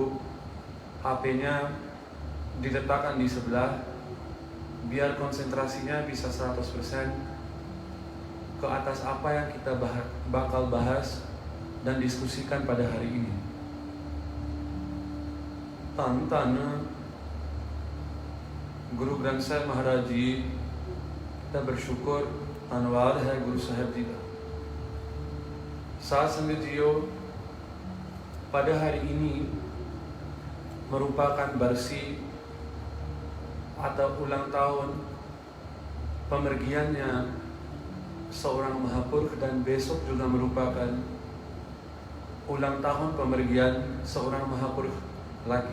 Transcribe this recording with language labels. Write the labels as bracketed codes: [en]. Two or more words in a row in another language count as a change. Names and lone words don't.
[id] HP-nya diletakkan di sebelah, biar konsentrasinya bisa 100% ke atas apa yang kita bakal bahas dan diskusikan pada hari ini. Tan Guru Granth Sahib Maharaj Ji, kita bersyukur, [hi] धन्यवाद है Guru Sahib Ji का. [pa] ਸਾਧ ਸੰਗਤ ਜੀਓ, [id] pada hari ini merupakan barsi atau ulang tahun pemergiannya seorang Mahapurukh, dan besok juga merupakan ulang tahun pemergian seorang Mahapurukh lagi.